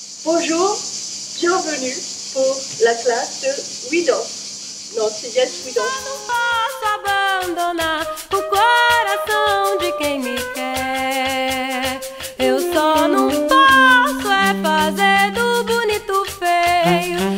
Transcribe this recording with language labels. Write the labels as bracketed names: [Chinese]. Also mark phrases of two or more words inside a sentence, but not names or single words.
[French] Bonjour, bienvenue pour la classe de We Dance. Non, c'est Yes We Dance. [Portuguese] Eu não posso abandonar o coração de quem me quer. Eu só não posso fazer do bonito feio.